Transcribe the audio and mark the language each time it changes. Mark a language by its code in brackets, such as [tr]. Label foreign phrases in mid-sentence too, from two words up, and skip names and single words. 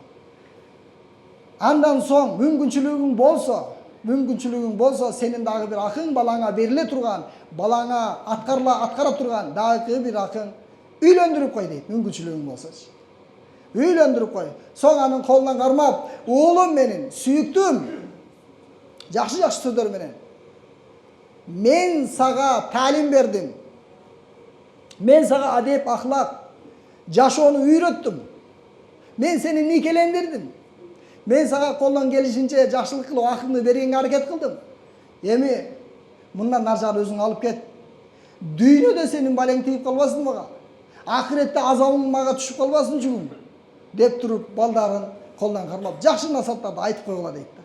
[ky] Андан соң мүмкүнчүлүгүң болсо, сенин дагы бир акың балаңа бериле турган, балаңа аткара турган дагы бир акың үйлөндүрүп кой дейт, мүмкүнчүлүгүң болсочу. Үйлөндүрүп кой. Соң анын колунан кармап, уулум менин, сүйүктүм, жакшы сөздөр менен Мен сага таалим бердим. Мен сага адеп, ахлак, жашоону үйрөттүм. Мен сени никелендирдим. Мен сага колдон келишинче жакшылык кылып акылды бергенге аракет кылдым. Эми мындан наржагы өзүң алып кет. Дүйнөдө сенин балең тийип калбасын мага. Ахиретте азабың мага түшүп калбасын жүгүм. Деп туруп балдарын колдон кармап жакшы насааттарды айтып койгула дейт да.